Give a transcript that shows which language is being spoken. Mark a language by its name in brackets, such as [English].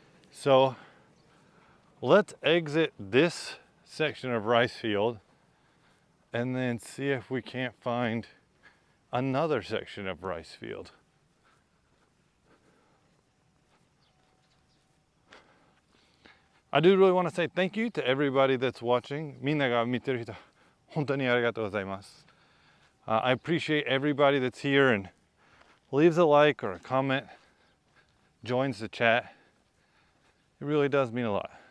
[English] So let's exit this section of rice field and then see if we can't find another section of rice field. I do really want to say thank you to everybody that's watching. [Japanese] みんなが見てる人、本当にありがとうございます。 [English] I appreciate everybody that's here and leaves a like or a comment, joins the chat. It really does mean a lot.